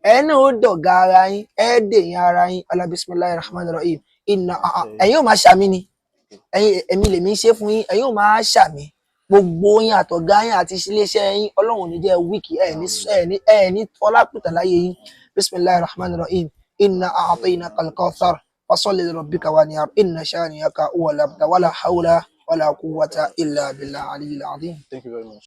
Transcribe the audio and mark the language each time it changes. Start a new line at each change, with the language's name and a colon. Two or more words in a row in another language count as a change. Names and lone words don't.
Yoruba: ẹ̀yin náà ó dọ̀gá ara yín dèyìn ara yín ọlá
Arabic: بسم الله الرحمن الرحيم
Yoruba: ẹ̀yin ò máa ṣàmì ni èmi lèmi ń ṣe fún yín ẹ̀yin ò máa ṣàmì gbogbo yín àtọ̀gá yín àti iléeṣẹ́ yín ọlọ́run ò ní jẹ́ wíìkì ẹ̀ ní fọlápìtà láyé yín
Arabic: بسم الله الرحمن الرحيم إنا أعطيناك الكوثر فصل لربك وانحر إن شانئك هو الأبتر ولا حول ولا قوة إلا بالله العلي العظيم.
English: Thank you very much.